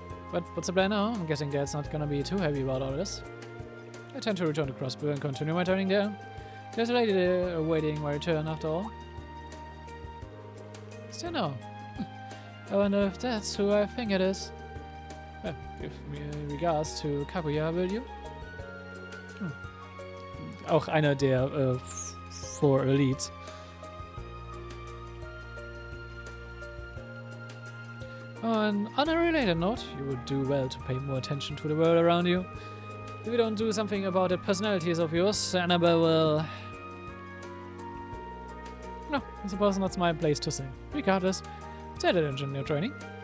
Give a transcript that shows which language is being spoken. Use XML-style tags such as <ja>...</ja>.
<en>But what's the plan now? I'm guessing Dad's not gonna be too happy about all this. I tend to return to Crossbow and continue my turning there. There's a lady there awaiting my return after all. Still no. I wonder if that's who I think it is. Well, give me regards to Kaguya, will you?</en> <de>Auch einer der Four Elites.</de> <en>On a related note, you would do well to pay more attention to the world around you. If you don't do something about the personalities of yours, Annabelle will... No, I suppose that's my place to say. Regardless, set it in your training.</en>